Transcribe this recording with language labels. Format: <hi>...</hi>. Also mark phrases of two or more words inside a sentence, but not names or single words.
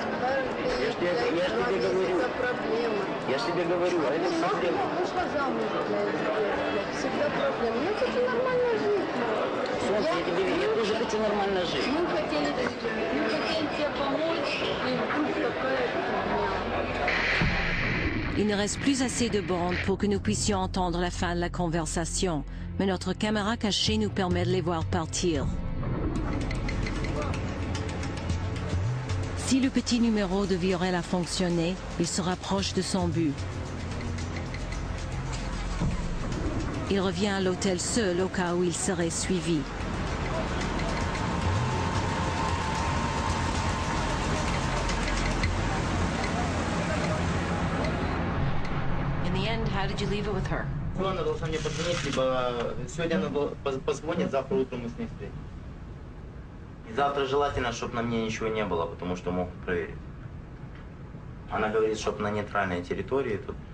<ru>Я ж тебе говорю. Это проблема. Я ж тебе говорю, а это Нахуй проблема. вышла замуж, блядь. Всегда проблема. Я хочу нормально жить, блядь. Солнце, я тоже хочу нормально жить. Мы хотели тебе помочь, и вдруг такая фигня.</ru> <fr>Il ne reste plus assez de bande pour que nous puissions entendre la fin de la conversation, mais notre caméra cachée nous permet de les voir partir. Si le petit numéro de Viorel a fonctionné, il se rapproche de son but. Il revient à l'hôtel seul au cas où il serait suivi.</fr> <en>In the end, how did you leave it with her?</en> <ru>Она должна мне позвонить, либо сегодня она позвонит, завтра утром мы с ней встретимся. И завтра желательно, чтобы на мне ничего не было, потому что могут проверить. Она говорит, чтобы на нейтральной территории тут.</ru>